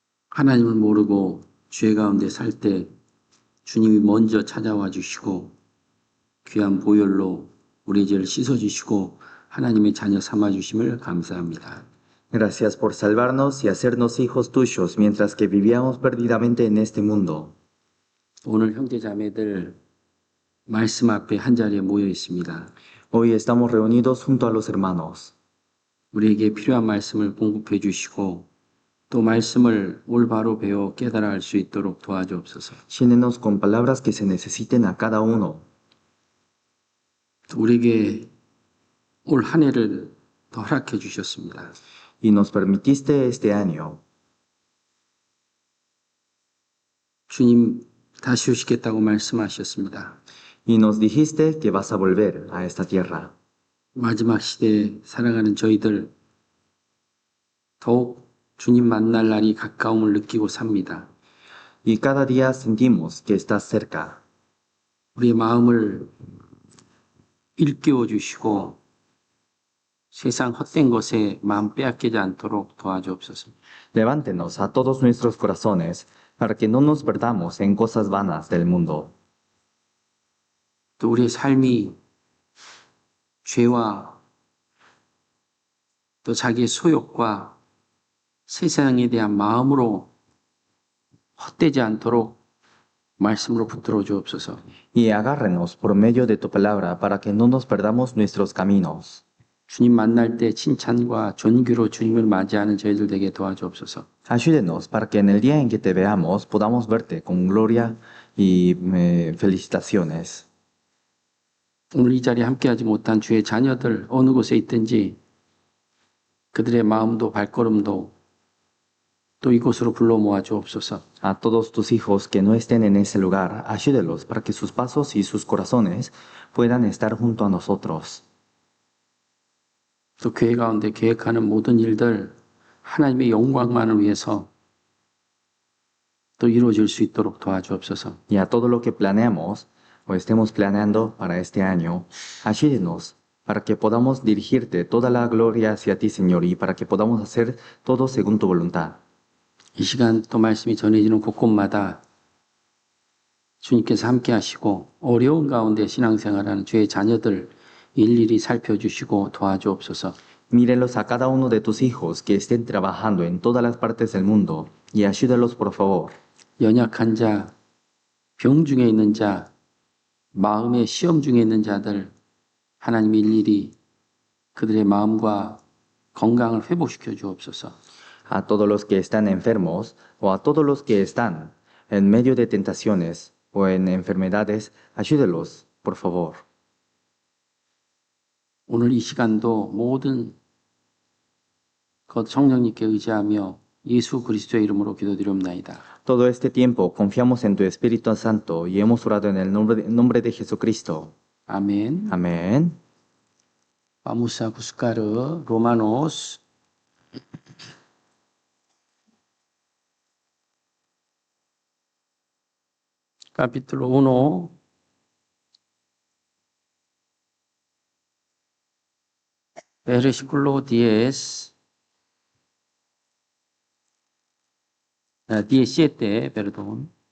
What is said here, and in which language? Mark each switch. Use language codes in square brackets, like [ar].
[ko] 하나님을 모르고 죄 가운데 살 때 주님이 먼저 찾아와 주시고 귀한 보혈로 우리의 죄를 씻어 주시고 하나님의 자녀 삼아 주심을 감사합니다. [es] Gracias por salvarnos y hacernos hijos tuyos mientras que vivíamos perdidamente en este mundo. [ko] 오늘 형제 자매들 말씀 앞에 한 자리에 모여 있습니다. [es] Hoy estamos reunidos junto a los hermanos. [ko] 우리에게 필요한 말씀을 공급해 주시고 또 말씀을 올바로 배워 깨달아 알 수 있도록 도와주옵소서. [es] Llénenos con palabras que se necesiten a cada uno. [ko] 우리에게 올 한 해를 더 허락해 주셨습니다. [es] Y nos permitiste este año. [ko] 주님 다시 오시겠다고 말씀하셨습니다. [es] Y nos dijiste que vas a volver a esta tierra. [ko] 마지막 시대에 살아가는 저희들 더욱 주님 만날 날이 가까움을 느끼고 삽니다. [es] Y cada día sentimos que estás cerca. [ko] 우리의 마음을 일깨워 주시고 세상 헛된 것에 마음 빼앗기지 않도록 도와주옵소서. [es] Levántenos a todos nuestros corazones para que no nos perdamos en cosas vanas del mundo. [ko] 또 우리의 삶이 죄와 또 자기의 소욕과 세상에 대한 마음으로 헛되지 않도록 말씀으로 붙들어 주옵소서. [es] Y agárrenos por medio de tu palabra para que no nos perdamos nuestros caminos. [ko] 주님 만날 때 칭찬과 존귀로 주님을 맞이하는 저희들 되게 도와주옵소서. [es] Ayúdenos para que en el día en que te veamos podamos verte con gloria y felicitaciones. [ko] 오늘 이 자리에 함께하지 못한 주의 자녀들 어느 곳에 있든지 그들의 마음도 발걸음도 또 이곳으로 불러 모아 주옵소서. [es] A todos tus hijos que no estén en ese lugar, ayúdelos para que sus pasos y sus corazones puedan estar junto a nosotros. [ko] 또 교회 가운데 계획하는 모든 일들 하나님의 영광만을 위해서 또 이루어질 수 있도록 도와주옵소서. [es] Y a todo lo que planeamos o estemos planeando para este año, ayúdenos para que podamos dirigirte toda la gloria hacia ti, Señor, y para que podamos hacer todo según tu voluntad. [ko] 이 시간 또 말씀이 전해지는 곳곳마다 주님께서 함께 하시고 어려운 가운데 신앙생활하는 주의 자녀들 일일이 살펴주시고 도와주옵소서. [es] Mírelos a cada uno de tus hijos que estén trabajando en todas las partes del mundo y ayúdalos por favor. [ko] 연약한 자, 병 중에 있는 자, 마음의 시험 중에 있는 자들 하나님이 일일이 그들의 마음과 건강을 회복시켜 주옵소서. [es] A todos los que están enfermos o a todos los que están en medio de tentaciones o en enfermedades, ayúdelos por favor. [ko] 오늘 이 시간도 모든 것 성령님께 의지하며 예수 그리스도의 이름으로 기도드리옵나이다. [es] Todo este tiempo confiamos en tu Espíritu Santo y hemos orado en el nombre de Jesucristo. [ko] 아멘. [es] Amén. Vamos a buscar Romanos capítulo 1 versículo 10 17, perdón.